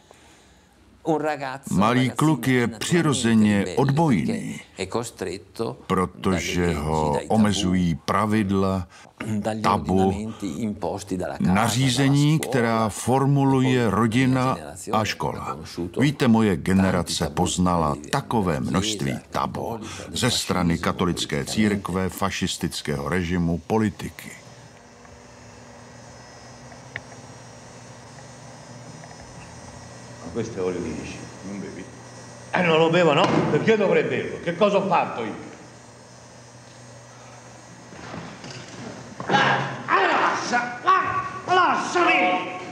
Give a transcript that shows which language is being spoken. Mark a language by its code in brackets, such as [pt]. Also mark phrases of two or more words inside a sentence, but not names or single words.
[cs] Malý kluk je přirozeně odbojný, protože ho omezují pravidla, tabu, nařízení, která formuluje rodina a škola. Víte, moje generace poznala takové množství tabu ze strany katolické církve, fašistického režimu, politiky. [it] Questo è olio di lisci, non bevi? Non lo bevo, no? Perché dovrei berlo? Che cosa ho fatto io? Lasciami!